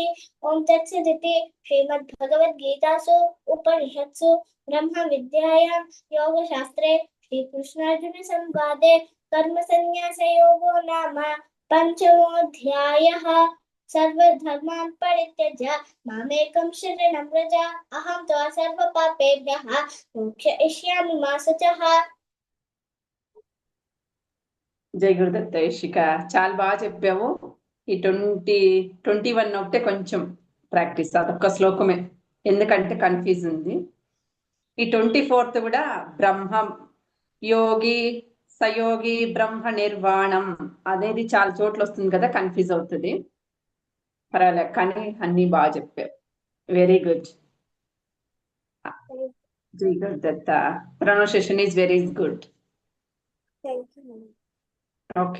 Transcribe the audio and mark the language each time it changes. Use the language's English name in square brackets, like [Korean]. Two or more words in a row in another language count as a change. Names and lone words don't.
[Sanskrit] ॐ तत्सदिति श्रीमद्भगवद्गीतासु उपनिषत्सु ब्रह्मविद्यायां योगशास्त्रे श्रीकृष्णार्जुनसंवादे कर्मसन्न्यासयोगो नाम पञ्चमोऽध्यायः। सर्वधर्मान् परित्यज्य मामेकं शरणं व्रज अहं त्वा सर्वपापेभ्यः मोक्षयिष्यामि मा शुचः। [Telugu] జై గురుదత్త యశిక, చాలా బాగా చెప్పావు. ఈ 21 ఒకటే కొంచెం ప్రాక్టీస్, అదొక్క శ్లోకమే, ఎందుకంటే కన్ఫ్యూజ్ ఉంది. ఈ 24th కూడా బ్రహ్మం యోగి సయోగి బ్రహ్మ నిర్వాణం అనేది చాలా చోట్ల వస్తుంది కదా, కన్ఫ్యూజ్ అవుతుంది. పర్వాలే, కానీ అన్ని బాగా చెప్పావు. [English] very good. [Telugu] జై గురుదత్త. [English] pronunciation is very good. Thank you. [Telugu] ఓకే.